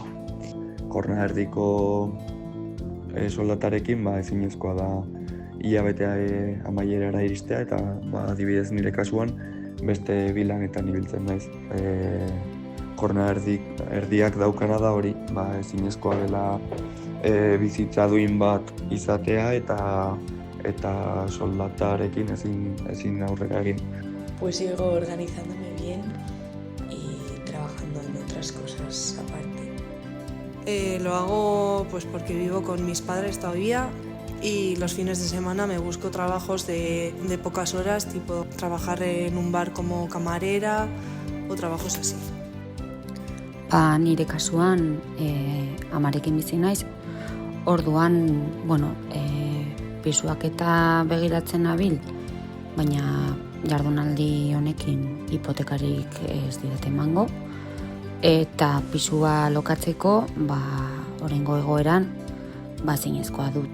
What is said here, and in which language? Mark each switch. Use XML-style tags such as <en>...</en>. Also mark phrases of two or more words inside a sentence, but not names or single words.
<eu>Jornada erdiko soldatarekin ezinezkoa da hilabetea amaierara iristea, eta adibidez nire kasuan beste bilanetan ibiltzen naiz. Jornada erdiak daukana da hori, ezinezkoa dela bizitza duin bat izatea eta soldatarekin ezin aurrera egin.</eu> <es>Pues sigo organizándome bien y trabajando en otras cosas aparte. Lo hago porque vivo con mis padres todavía y los fines de semana me busco trabajos de pocas horas, tipo trabajar en un bar como camarera o trabajos así.</es> <eu>Nire kasuan amarekin bizi naiz, orduan, pisuak eta begiratzen nabil, baina jardunaldi honekin hipotekarik ez didate emango, eta pisua lokatzeko, oraingo egoeran, zinezkoa dut.</eu>